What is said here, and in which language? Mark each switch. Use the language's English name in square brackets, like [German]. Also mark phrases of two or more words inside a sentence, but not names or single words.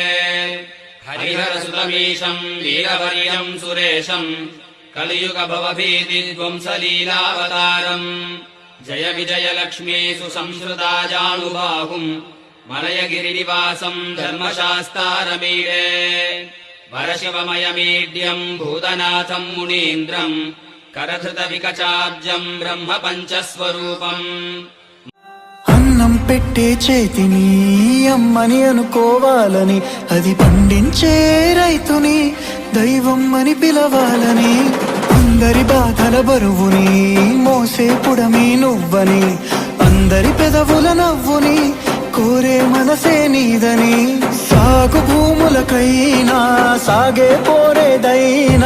[Sanskrit] हरिहरसुतमीशम् वीरवर्यम् सुरेशम् कलियुग भवभीतिध्वंसलीलावतारम् जय विजय लक्ष्मी सुसंस्कृता जानुबाहुम् मलयगिरिनिवासम् धर्मशास्तारमीडे वरशिवमयमीड्यम् भूतनाथम् मुनीन्द्रम् करधृत विकचाब्जम् ब्रह्म पंचस्वरूपम् [Telugu] అన్నం పెట్టే చేతిని అమ్మని అనుకోవాలని అది పండించే రైతుని దైవం అని పిలవాలని అందరి బాధల బరువుని మోసే పుడమి నువ్వని అందరి పెదవుల నవ్వుని కోరే మనసే నీదని సాగు భూములకైనా సాగే పోరే దై